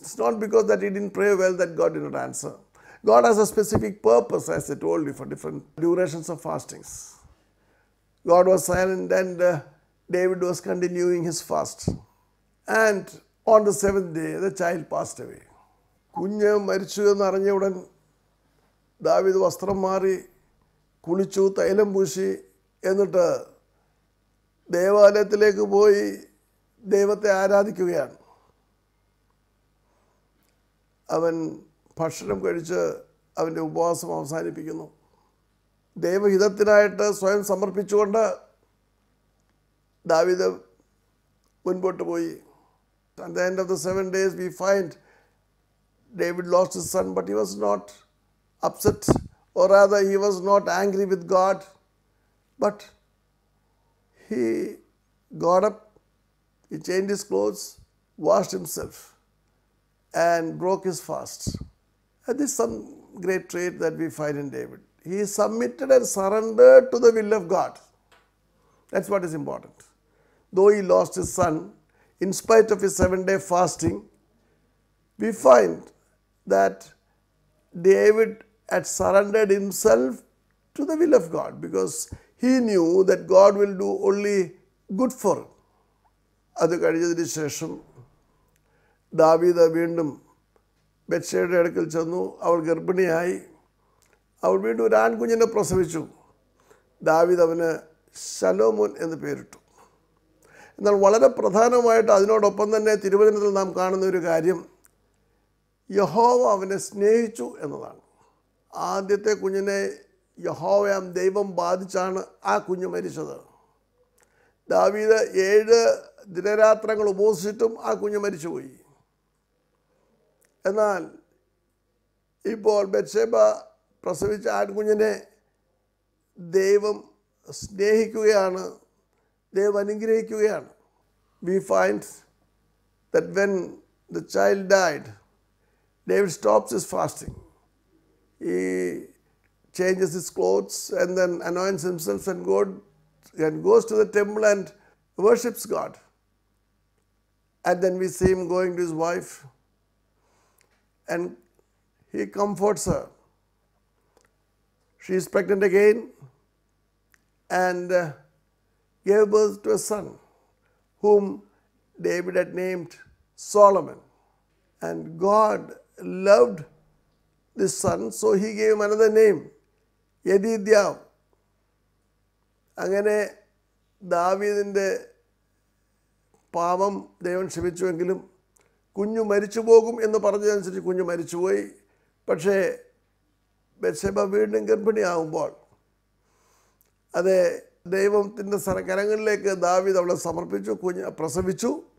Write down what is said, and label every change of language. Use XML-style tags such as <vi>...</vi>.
<en>It's not because that he didn't pray well that God did not answer. God has a specific purpose, as I told you, for different durations of fastings. God was silent and David was continuing his fast. And on the seventh day, the child passed away.</en> <ml>കുഞ്ഞ് മരിച്ചു എന്നറിഞ്ഞ ഉടൻ ദാവീദ് വസ്ത്രം മാറി, കുളിച്ചു, തൈലം പൂശി, എന്നിട്ട് ദേവാലയത്തിലേക്ക് പോയി ദൈവത്തെ ആരാധിക്കുകയാണ്. അവൻ ഭക്ഷണം കഴിച്ച് അവൻ്റെ ഉപവാസം അവസാനിപ്പിക്കുന്നു. ദൈവഹിതത്തിനായിട്ട് സ്വയം സമർപ്പിച്ചുകൊണ്ട് ദാവീദ് മുൻപോട്ട് പോയി.</ml> <en>At the end of the 7 days, we find David lost his son, but he was not upset, or rather he was not angry with God, but he got up, he changed his clothes, washed himself, and broke his fast. And this is some great trait that we find in David. He submitted and surrendered to the will of God. That's what is important. Though he lost his son, in spite of his 7-day fasting, we find that David had surrendered himself to the will of God, because he knew that God will do only good for him.</en> <ml>അത് കഴിഞ്ഞതിന് ശേഷം ദാവീദ് വീണ്ടും ബത്ശേബയുടെ അടുക്കൽ ചെന്നു. അവൾ ഗർഭിണിയായി. അവൾ വീണ്ടും ഒരു ആൺകുഞ്ഞിനെ പ്രസവിച്ചു. ദാവീദ് അവന് ശലോമോൻ എന്ന് പേരിട്ടു. എന്നാൽ വളരെ പ്രധാനമായിട്ട് അതിനോടൊപ്പം തന്നെ തിരുവചനത്തിൽ നാം കാണുന്ന ഒരു കാര്യം, യഹോവ അവനെ സ്നേഹിച്ചു എന്നതാണ്. ആദ്യത്തെ കുഞ്ഞിനെ യഹോവയാം ദൈവം ബാധിച്ചാണ് ആ കുഞ്ഞ് മരിച്ചത്. ദാവീദ് 7 ദിനരാത്രങ്ങൾ ഉപവസിച്ചിട്ടും ആ കുഞ്ഞ് മരിച്ചുപോയി. എന്നാൽ ഇപ്പോൾ ബത്ശേബ പ്രസവിച്ച ആൺകുഞ്ഞിനെ ദൈവം സ്നേഹിക്കുകയാണ്, ദൈവം അനുഗ്രഹിക്കുകയാണ്.</ml> <en>We find that when the child died, David stops his fasting. He changes his clothes and then anoints himself and goes to the temple and worships God. And then we see him going to his wife and he comforts her. She is pregnant again and gave birth to a son whom David had named Solomon. And God loved this son, so he gave him another name, Yedidyav.</en> <ml>അങ്ങനെ ദാവീദിൻ്റെ പാപം ദൈവം ക്ഷമിച്ചുവെങ്കിലും കുഞ്ഞു മരിച്ചു പോകും എന്ന് പറഞ്ഞതനുസരിച്ച് കുഞ്ഞു മരിച്ചുപോയി. പക്ഷേ ബത്ശേബ വീണ്ടും ഗർഭിണിയാകുമ്പോൾ അതെ ദൈവത്തിൻ്റെ കരങ്ങളിലേക്ക് ദാവീദ് അവളെ സമർപ്പിച്ചു, പ്രസവിച്ചു.</ml>